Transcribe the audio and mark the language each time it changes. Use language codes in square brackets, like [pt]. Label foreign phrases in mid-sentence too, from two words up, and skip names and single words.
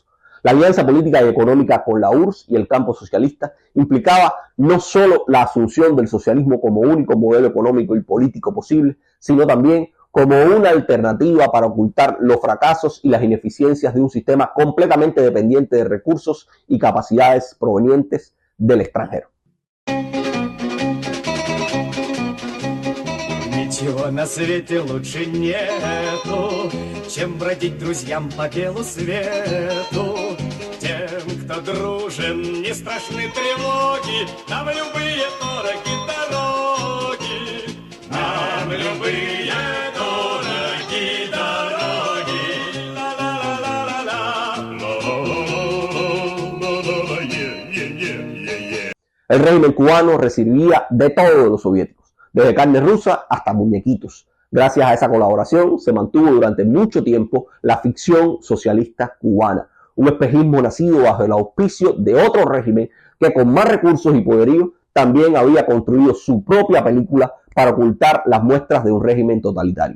[es] La alianza política y económica con la URSS y el campo socialista implicaba no solo la asunción del socialismo como único modelo económico y político posible, sino también como una alternativa para ocultar los fracasos y las ineficiencias de un sistema completamente dependiente de recursos y capacidades provenientes del extranjero. [ru] Ничего на свете лучше нету, чем бродить друзьям по белу свету. Тем, кто дружен, не страшны тревоги, нам любые дороги дороги, нам любые дороги дороги. [es] El régimen cubano recibía de todo de los soviéticos, desde carne rusa hasta muñequitos. Gracias a esa colaboración se mantuvo durante mucho tiempo la ficción socialista cubana, un espejismo nacido bajo el auspicio de otro régimen que con más recursos y poderío también había construido su propia película para ocultar las muestras de un régimen totalitario.